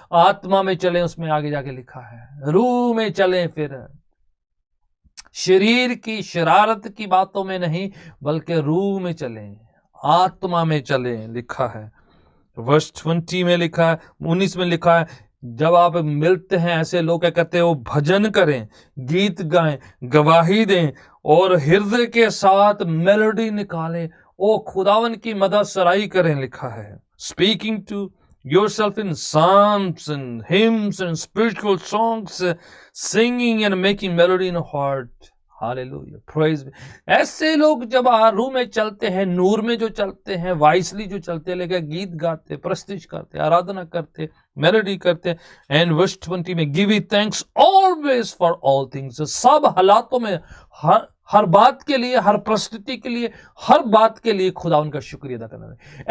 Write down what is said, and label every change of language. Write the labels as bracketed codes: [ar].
[hi] आत्मा में चलें, उसमें आगे जाके लिखा है रूह में चलें, फिर शरीर की शरारत की बातों में नहीं बल्कि रूह में चलें, आत्मा में चलें, लिखा है। वर्स 20 में लिखा है, 19 में लिखा है, जब आप मिलते हैं ऐसे लोग क्या कहते हैं, वो भजन करें, गीत गाएं, गवाही दें और हृदय के साथ मेलोडी निकालें, ओ खुदावन की मदद सराई करें, लिखा है। [en] Speaking to yourself in psalms and hymns and spiritual songs, singing and making melody in heart. Hallelujah, praise. [hi] ऐसे लोग जब रूह में चलते हैं, नूर में जो चलते हैं, वाइसली जो चलते हैं, लेकर गीत गाते, प्रस्तुत करते, आराधना करते, मेलोडी करते। [en] and verse 20 में give thanks always for all things, [hi] सब हालातों में, हर बात के लिए, हर परिस्थिति के लिए, हर बात के लिए खुदा उनका शुक्रिया अदा करना है।